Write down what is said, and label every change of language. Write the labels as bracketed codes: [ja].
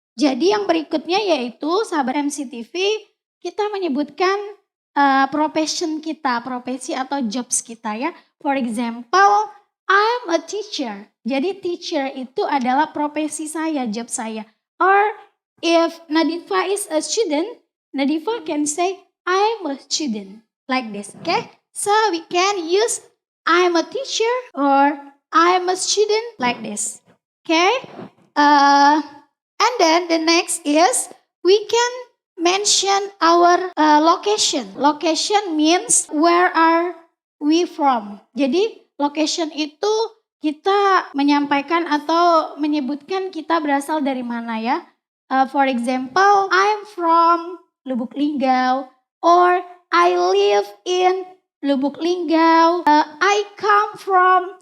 [id] Jadi yang berikutnya yaitu sahabat MCTV, kita menyebutkan profession kita, profesi atau jobs kita ya. [en] For example, I'm a teacher. [id] Jadi teacher itu adalah profesi saya, job saya. [en] Or if Nadifa is a student, Nadifa can say I'm a student, like this, okay? So we can use I'm a teacher or I'm a student, like this, okay? And then the next is we can mention our location. Location means where are we from. [id] Jadi location itu kita menyampaikan atau menyebutkan kita berasal dari mana ya. [en] For example, I'm from Lubuk Linggau, or I live in Lubuk Linggau. I come from.